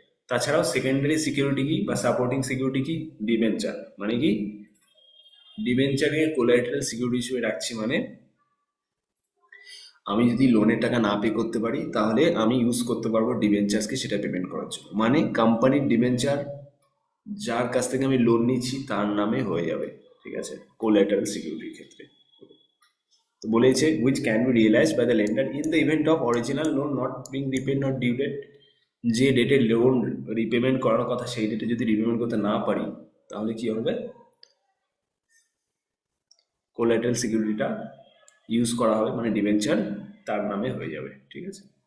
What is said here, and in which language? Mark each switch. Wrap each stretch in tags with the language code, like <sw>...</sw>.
<bn>তাছাড়াও secondary security কি বা সাপোর্টিং সিকিউরিটি কি, ডিবেঞ্চার মানে কি, ডিবেঞ্চারকে কোলাটেরাল সিকিউরিটি হিসেবে রাখছি মানে আমি যদি লোনের টাকা না পে করতে পারি তাহলে আমি ইউজ করতে পারবো ডিবেঞ্চার্সকে সেটা পেমেন্ট করার জন্য। মানে কোম্পানির ডিবেঞ্চার যার কাছ থেকে আমি লোন নিচ্ছি তার নামে হয়ে যাবে, ঠিক আছে, কোলাটেরাল সিকিউরিটির ক্ষেত্রে। তো বলেছে</bn> <en>which can be realized by the lender in the event of original loan not being repaid not due date।</en> <bn>যে ডেটে লোন রিপেমেন্ট করার কথা সেই ডেটে যদি রিপেমেন্ট করতে না পারি তাহলে কি হবে, কোলাটেরাল সিকিউরিটিটা ইউজ করা হবে মানে ডিবেঞ্চার তার নামে হয়ে যাবে, ঠিক আছে।</bn>